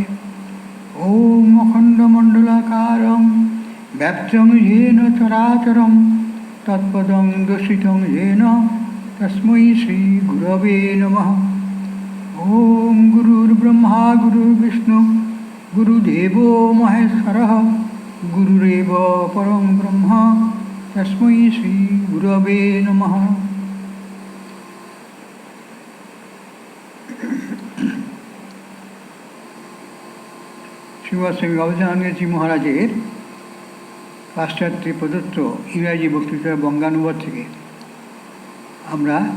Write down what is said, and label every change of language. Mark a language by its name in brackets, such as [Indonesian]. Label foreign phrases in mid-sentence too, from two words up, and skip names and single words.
[Sanskrit] ॐ अखण्डमण्डलाकारं व्याप्तं येन चराचरं तत्पदं दर्शितं येन तस्मै श्रीगुरवे नमः। ॐ गुरुर्ब्रह्मा गुरुर्विष्णु गुरुदेवो महेश्वरः गुरुरेव परं ब्रह्म तस्मै श्रीगुरवे नमः। [Bangla] শ্রীমৎ স্বামী বাবুজানন্দজি মহারাজের পাশ্চাত্যে প্রদত্ত ইংরাজি বক্তৃতার বঙ্গানুবাদ থেকে আমরা